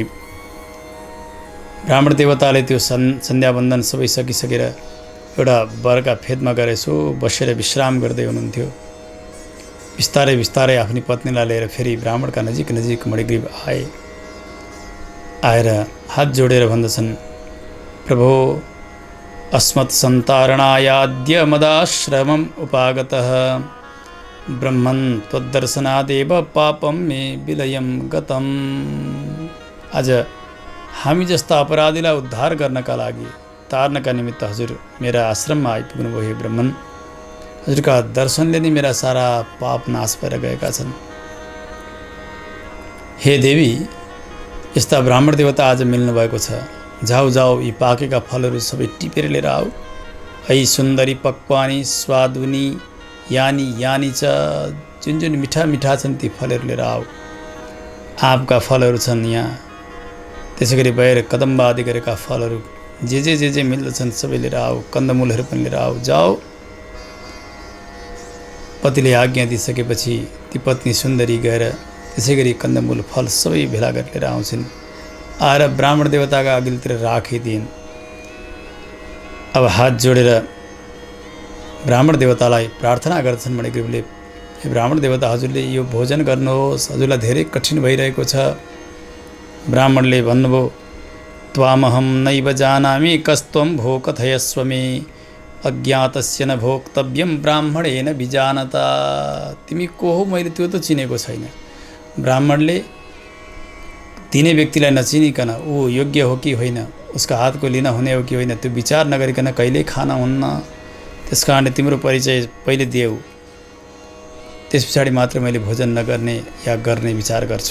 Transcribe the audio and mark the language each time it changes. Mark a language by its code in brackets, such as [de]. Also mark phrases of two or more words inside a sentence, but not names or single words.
[ne] ब्राह्मण देवताले त्यो सन्ध्यावन्दन सबै सकिसकेर एउटा वरका फेदमा गएर यसो बसेर विश्राम गर्दै हुनुहुन्थ्यो। बिस्तारै बिस्तारै आफ्नी पत्नीलाई लिएर फेरि ब्राह्मणका नजिक नजिक मणिग्रीव आएर हात जोडेर भन्दछन्, [sa] प्रभो अस्मत् सन्तारणायाद्य मदाश्रमम् उपागतः ब्रह्मन् त्वद्दर्शनादेव पापं मे विलयं गतम्। [ne] आज हामी जस्ता अपराधीलाई उद्धार गर्नका लागि, तार्नका निमित्त हजुर मेरा आश्रममा आइपुग्नुभयो। हे ब्रह्मन, हजुरका दर्शनले नै मेरा सारा पाप नाश भएर गएका छन्। हे देवी, यस्ता ब्राह्मण देवता आज मिल्नु भएको छ। जाऊ जाऊ, यी पाकेका फलहरू सबै टिपेर लिएर आऊ। [sa] ऐ सुन्दरी पक्वानी स्वादुनी यानी यानी च, [ne] जुन जुन मिठा मिठा छन् ती फलहरू लिएर आऊ। आँपका फलहरू छन् यहाँ, त्यसै गरी बैर कदम्ब आदि गरेका फलहरू जे मिल्दछन् सबै लिएर आऊ। कन्दमूलहरू पनि लिएर आऊ। जाऊ। पतिले आज्ञा दिइसकेपछि ती पत्नी सुन्दरी गएर त्यसै गरी कन्दमूल फल सबै भेला गरेर लिएर आउँछिन्। आएर ब्राह्मण देवताका अघिल्तिर राखिदिइन्। अब हात जोडेर ब्राह्मण देवतालाई प्रार्थना गर्छन् मणिग्रीवले, हे ब्राह्मण देवता, हजुरले यो भोजन गर्नुहोस्, हजुरलाई धेरै कठिन भइरहेको छ। ब्राह्मणले भन्नुभयो, [sa] त्वामहं नैव जानामि कस्त्वं भो कथयस्व मे, अज्ञातस्य न भोक्तव्यं ब्राह्मणेन विजानता। [ne] तिमी को हो मैले त्यो त चिनेको छैन। ब्राह्मणले दिने व्यक्तिलाई नचिनिकन ऊ योग्य हो कि होइन, उसका हातको लिन हुने हो कि होइन, त्यो विचार नगरिकन कहिल्यै खान हुन्न। त्यस कारणले तिम्रो परिचय पहिले देऊ, त्यस पछाडि मात्र मैले भोजन नगर्ने या गर्ने विचार गर्छु।